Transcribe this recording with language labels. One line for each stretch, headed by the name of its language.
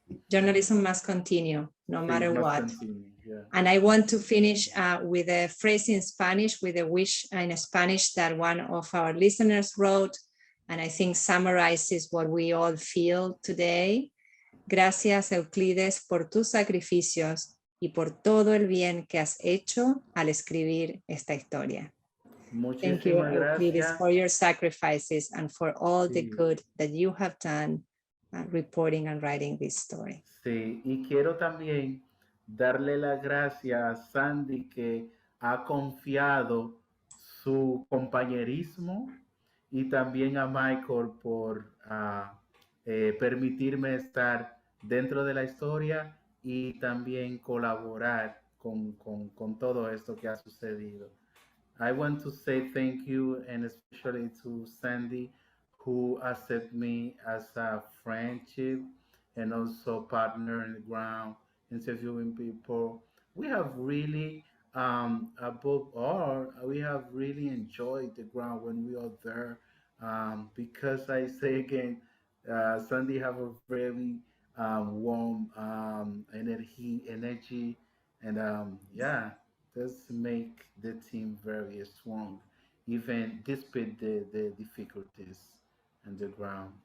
English: Journalism must continue, no matter what. Continue, yeah. And I want to finish with a phrase in Spanish, with a wish in Spanish that one of our listeners wrote, and I think summarizes what we all feel today.
Spanish: Gracias, Euclides, por tus sacrificios y por todo el bien que has hecho al escribir esta historia.
English: Thank you, Euclides, for your sacrifices and for all the good that you have done reporting and writing this story.
Spanish: Sí, y quiero también darle las gracias a Sandy, que ha confiado su compañerismo, y también a Michael por permitirme estar dentro de la historia y también colaborar con todo esto que ha sucedido.
English: I want to say thank you, and especially to Sandy, who accepted me as a friendship and also partner in the ground, interviewing people. We have really, above all, we have really enjoyed the ground when we are there, because I say again, Sandy have a very warm energy, and yeah, does make the team very strong, even despite the difficulties on the ground.